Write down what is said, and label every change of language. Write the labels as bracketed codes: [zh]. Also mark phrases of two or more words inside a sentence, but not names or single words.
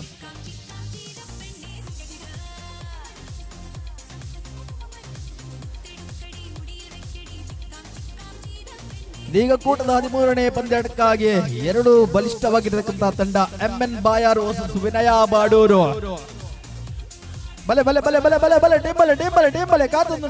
[kn] ಈಗ ಕೂಟದ 13ನೇ ಪಂದ್ಯಕ್ಕಾಗಿ 2 ಬಲಿಷ್ಠವಾಗಿರತಕ್ಕಂತಹ ತಂಡ MN ಬಾಯಾರ್ ವರ್ಸಸ್ ವಿನಯ ಬಾಡೂರು. [tcy] ಬಲೆ ಬಲೆ ಬಲೆ ಬಲೆ ಬಲೆ ಬಲೆ ಟೀಮ್ ಬಲೆ ಕಾತೊಂದುಂಡು.